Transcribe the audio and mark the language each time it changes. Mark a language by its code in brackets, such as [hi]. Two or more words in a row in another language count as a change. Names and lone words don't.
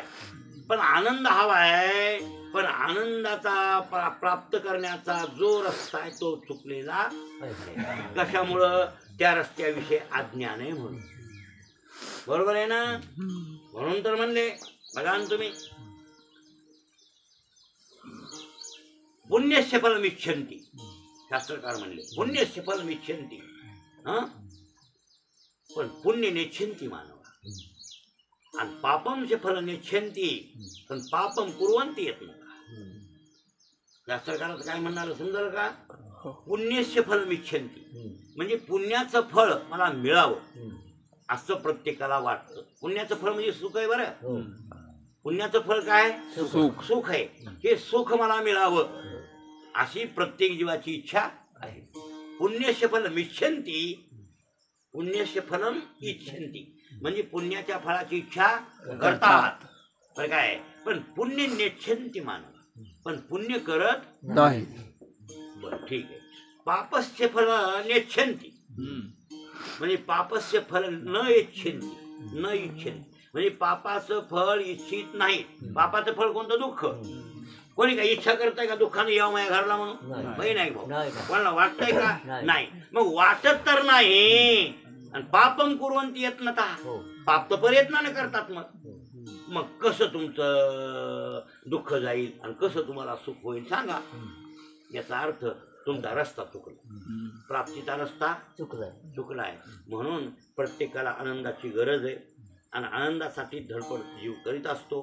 [mr] पण आनंद हवाय पण आनंदाचा प्राप्त करण्याचा जो रस्ता आहे तो चुकलेला. कशामुळं? त्या रस्त्याविषयी अज्ञान आहे म्हणून. बरोबर आहे ना? म्हणून तर म्हणले बघा ना तुम्ही [sa] पुण्यस्य फलम इच्छन्ति. [mr] शास्त्रकार म्हणले [sa] पुण्यस्य फलम इच्छन्ति. [mr] पण [sa] पुण्य नेच्छन्ति मानवा [mr] आणि पापमचे [sa] फल नेच्छन्ति. [mr] पण [sa] पापम कुर्वन्ति [mr] येत नका. शास्त्रकाराचं काय म्हणणार समजलं का? [sa] पुण्यस्य फलम इच्छन्ति [mr] म्हणजे पुण्याचं फळ मला मिळावं असं प्रत्येकाला वाटतं. पुण्याचं फळ म्हणजे सुख आहे. बरं पुण्याचं फळ काय? सुख. सुख आहे. हे सुख मला मिळावं अशी प्रत्येक जीवाची इच्छा आहे. [sa] पुण्यस्य फलम इच्छन्ति, पुण्यस्य फलम इच्छन्ति [mr] म्हणजे पुण्याच्या फळाची इच्छा करतात. तर काय पण [sa] पुण्य नेच्छन्ति मानव, [mr] पण पुण्य करत नाही. बरं ठीक आहे. [sa] पापस्य फल नेच्छन्ति [mr] म्हणजे [sa] पापस्य फल न इच्छन्ति, न इच्छन्ति [mr] म्हणजे पापाचं फळ इच्छित नाही. पापाचं फळ कोणतं? दुःख. कोणी काय इच्छा करताय का दुःखाने यावं माझ्या घरला म्हणून? नाही भाऊ. कोणाला वाटतंय का? नाही. मग वाटत तर नाही. [sa] आणि पापम कुर्वन्ति यत्नता, [mr] पाप तर प्रयत्नाने करतात. मग कसं तुमचं दुःख जाईल आणि कसं तुम्हाला सुख होईल सांगा. याचा अर्थ तुमचा रस्ता चुकला, प्राप्तीचा रस्ता चुकलाय. म्हणून प्रत्येकाला आनंदाची गरज आहे आणि आनंदासाठी धडपड जीव करीत असतो.